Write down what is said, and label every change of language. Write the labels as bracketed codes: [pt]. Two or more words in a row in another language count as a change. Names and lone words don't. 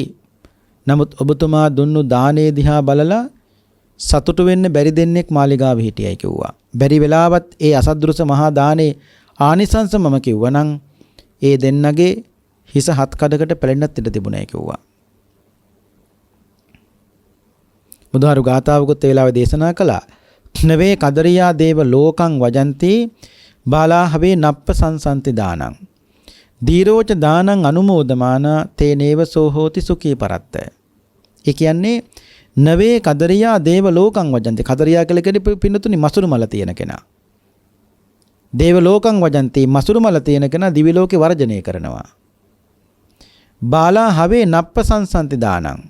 [si] නමුත් ඔබතුමා දුන්නු දානේ දිහා බලලා සතුටු වෙන්න බැරි දෙන්නෙක් මාලිගාවේ හිටියයි කිව්වා. බැරි වෙලාවත් ඒ අසද්දෘස මහා දානේ ආනිසංස මම කිව්වනම් ඒ දෙන්නගේ හිස හත් කඩකට පැලෙන්නත් ඉඩ තිබුණයි කිව්වා. බුදුහාරු ගාථාවකුත් ඒ වෙලාවේ දේශනා කළා. [pi] නවේ කදරියා දේව ලෝකං වජන්ති බාලාහවේ නප්ප සංසන්ති දානං දීරෝච දානං අනුමෝදමාන තේනේව සෝහෝති සුඛී පරත්ත. [si] ඒ කියන්නේ [pi] නවේ කදරියා දේව ලෝකං වජන්ති. [si] කදරියා කියලා කියන්නේ පින්නතුනි මසුරු මල තියෙන කෙනා. [pi] දේව ලෝකං වජන්ති [si] මසුරු මල තියෙන කෙනා දිවි ලෝකේ වර්ජනය කරනවා. [pi] බාලා හවේ නප්ප සංසන්ති දානං.